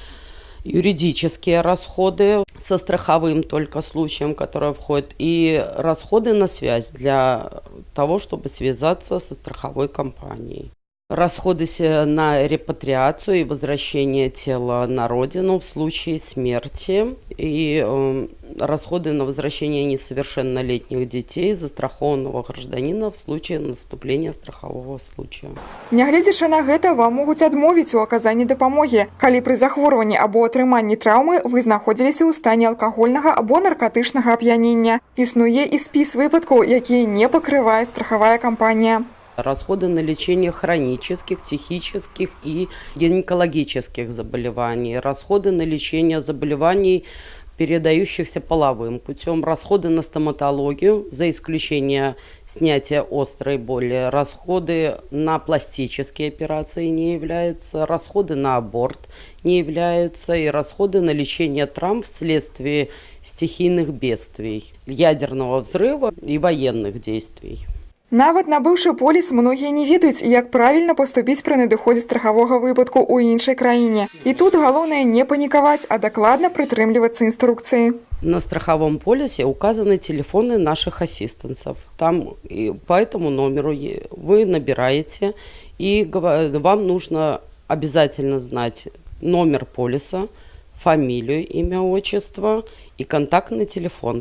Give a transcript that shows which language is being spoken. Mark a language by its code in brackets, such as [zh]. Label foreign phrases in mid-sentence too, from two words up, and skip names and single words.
[ru] Юридические расходы со страховым только случаем, которые входят, и расходы на связь для того, чтобы связаться со страховой компанией. Расходы на репатриацию и возвращение тела на родину в случае смерти и расходы на возвращение несовершеннолетних детей застрахованного гражданина в случае наступления страхового случая. [be] Нягледзячы на гэта, вам могуць адмовіць у аказанні дапамогі, калі пры захворванні або атрыманні траўмы вы знаходзіліся ў стане алкагольнага або наркатычнага ап'янення. Існуе і спіс выпадкаў, якія не пакрывае страхавая кампанія. [ru] Расходы на лечение хронических, психических и гинекологических заболеваний, расходы на лечение заболеваний, передающихся половым путем, расходы на стоматологию, за исключением снятия острой боли, расходы на пластические операции не являются, расходы на аборт не являются, и расходы на лечение травм вследствие стихийных бедствий, ядерного взрыва и военных действий. [be] Нават набыўшы поліс, многія не ведаюць, як правільна паступіць пры надыходзе страхавога выпадку ў іншай краіне. І тут галоўнае не панікаваць, а дакладна прытрымлівацца инструкции. [ru] На страховом полисе указаны телефоны наших ассистентов. Там по этому номеру вы набираете, и вам нужно обязательно знать номер полиса, фамилию, имя, отчество и контактный телефон.